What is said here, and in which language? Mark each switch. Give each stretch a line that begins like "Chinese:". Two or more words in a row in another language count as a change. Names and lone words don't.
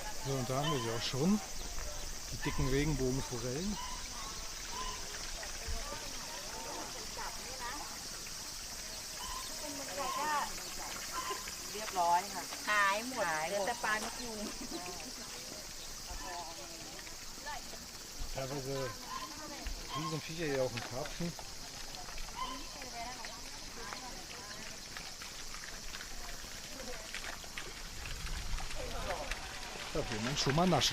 German: So, und da haben wir sie auch schon. Die dicken Regenbogenforellen.
Thai: เรียบร้อยค่ะ หายหมดเหลือแต่ปลานกยูง
German: Teilweise Riesenviecher hier auch ein Karpfen. Da will man schon mal naschen.